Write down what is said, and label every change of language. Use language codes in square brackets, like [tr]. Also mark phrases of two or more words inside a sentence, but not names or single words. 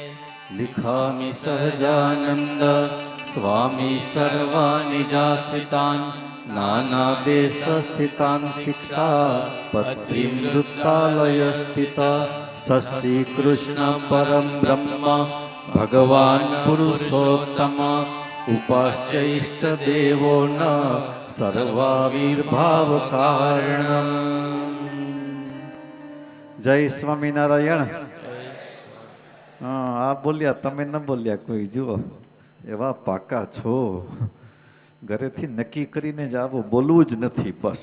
[sa] लिखामि सहजानन्द स्वामी सर्वाणि जासितान् नानादेशस्थितान् शिक्षापत्रीं वृत्तालयस्थिता श्रीकृष्ण परं ब्रह्म भगवान् पुरुषोत्तम उपास्य इष्टदेवो न સર્વાવિર્ભાવ કારણમ. [gu] જય સ્વામિનારાયણ. હા, આ બોલ્યા, તમે ન બોલ્યા કોઈ. જુઓ એવા પાકા છો, ઘરેથી નક્કી કરીને જ આવો, બોલવું જ નથી બસ.